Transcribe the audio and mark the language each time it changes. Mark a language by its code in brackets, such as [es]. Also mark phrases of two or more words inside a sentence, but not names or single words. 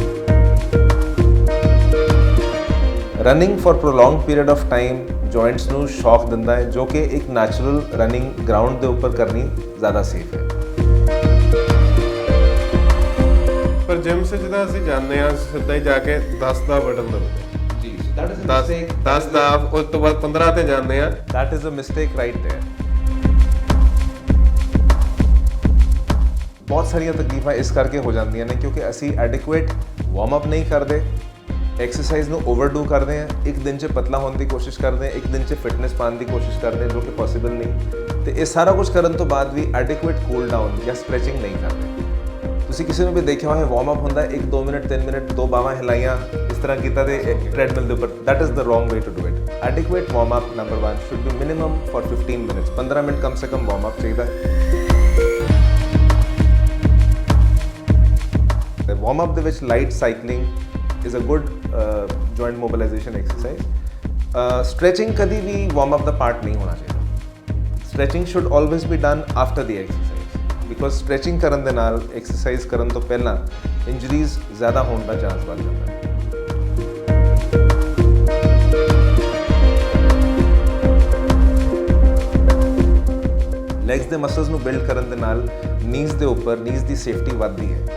[en] running for prolonged period of time [pa] ਜੁਆਇੰਟਸ ਨੂੰ ਸ਼ੌਕ ਦਿੰਦਾ ਹੈ, ਜੋ ਕਿ ਇੱਕ [en] natural running ground [pa] ਦੇ ਉੱਪਰ ਕਰਨੀ ਜ਼ਿਆਦਾ ਸੇਫ ਹੈ। ਪਰ ਜਿਮ 'ਚ ਜਦੋਂ ਅਸੀਂ ਜਾਂਦੇ ਹਾਂ ਸਿੱਧਾ ਹੀ ਜਾ ਕੇ 10 ਦਾ ਬਟਨ ਦਬਾਉਂਦੇ ਜੀ, [en] that is a mistake। [pa] 10 ਦਾ ਉਸ ਤੋਂ ਬਾਅਦ 15 ਤੇ ਜਾਂਦੇ ਆ। [en] That is a mistake right there। [pa] ਬਹੁਤ ਸਾਰੀਆਂ ਤਕਲੀਫਾਂ ਇਸ ਕਰਕੇ ਹੋ ਜਾਂਦੀਆਂ ਨੇ ਕਿਉਂਕਿ ਅਸੀਂ [en] adequate warm up [pa] ਨਹੀਂ ਕਰਦੇ, ਐਕਸਰਸਾਈਜ਼ ਨੂੰ ਓਵਰਡੂ ਕਰਦੇ ਹਾਂ, ਇੱਕ ਦਿਨ 'ਚ ਪਤਲਾ ਹੋਣ ਦੀ ਕੋਸ਼ਿਸ਼ ਕਰਦੇ ਹਾਂ, ਇੱਕ ਦਿਨ 'ਚ ਫਿਟਨੈਸ ਪਾਉਣ ਦੀ ਕੋਸ਼ਿਸ਼ ਕਰਦੇ ਹਾਂ, ਜੋ ਕਿ ਪੋਸੀਬਲ ਨਹੀਂ। ਤੇ ਇਹ ਸਾਰਾ ਕੁਝ ਕਰਨ ਤੋਂ ਬਾਅਦ ਵੀ [en] adequate cool down [pa] ਜਾਂ ਸਟ੍ਰੈਚਿੰਗ ਨਹੀਂ ਕਰਦੇ। ਤੁਸੀਂ ਕਿਸੇ ਨੂੰ ਵੀ ਦੇਖਿਆ ਹੋਵੇ [en] warm up [pa] ਹੁੰਦਾ 1-2 ਮਿੰਟ 3 ਮਿੰਟ 2 ਬਾਹਾਂ ਹਿਲਾਈਆਂ ਇਸ ਤਰ੍ਹਾਂ ਕੀਤਾ ਤੇ ਟ੍ਰੈਡਮਿਲ ਦੇ ਉੱਪਰ, [en] that is the wrong way to do it। adequate warm up number 1 should be minimum for 15 minutes। 15 ਮਿੰਟ [hi] कम से कम [en] warm up [pa] ਚਾਹੀਦਾ ਹੈ। ਤੇ [en] warm up [pa] ਦੇ ਵਿੱਚ [en] light cycling is a good joint mobilization exercise। [pa] stretching ਕਦੀ ਵੀ [en] warm up [pa] ਦਾ ਪਾਰਟ ਨਹੀਂ ਹੋਣਾ ਚਾਹੀਦਾ। [en] stretching should always be done after the exercise because stretching [pa] ਕਰਨ ਦੇ ਨਾਲ ਐਕਸਰਸਾਈਜ਼ ਕਰਨ ਤੋਂ ਪਹਿਲਾਂ ਇੰਜਰੀਜ਼ ਜ਼ਿਆਦਾ ਹੋਣ ਦਾ ਚਾਂਸ ਵੱਧ ਜਾਂਦਾ ਹੈ। ਲੈਗਸ ਦੇ ਮਸਲਸ ਨੂੰ ਬਿਲਡ ਕਰਨ ਦੇ ਨਾਲ ਨੀਜ਼ ਦੇ ਉੱਪਰ ਨੀਜ਼ ਦੀ ਸੇਫਟੀ ਵੱਧਦੀ ਹੈ।